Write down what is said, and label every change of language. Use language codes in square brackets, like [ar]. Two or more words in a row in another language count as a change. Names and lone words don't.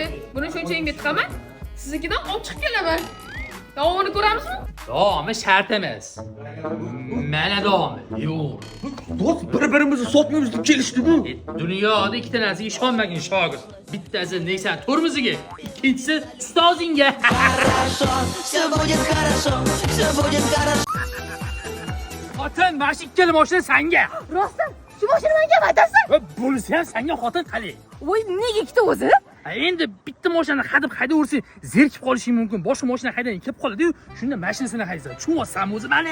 [uz] Buni shunchangga tiqaman. Siznikidan olib chiqib kelaman. Davomini ko'ramizmi? Davomi shart emas. Mana davomi. Yo'q. Do'st bir-birimizni sotmaymiz deb kelishdi-ku. Dunyoda ikkita narsaga ishonmagin shogird. Bittasi Nexia tormoziga, ikkinchisi ustozingga. [ru] Все будет хорошо, все будет хорошо. [uz] Xotin, mana shu ikkala mashina senga. Rostdan, shu mashina menga vatasi. Va bo'lsa ham senga xotin qalay. Voy, nega ikkita o'zi? Endi bitta mashinani haydayversang, zerikib qolishing mumkin. Boshqa mashina haydaydan kelib qoladi-yu, shunda mashinasini haydasan. Tushunmaysan o'zi mani?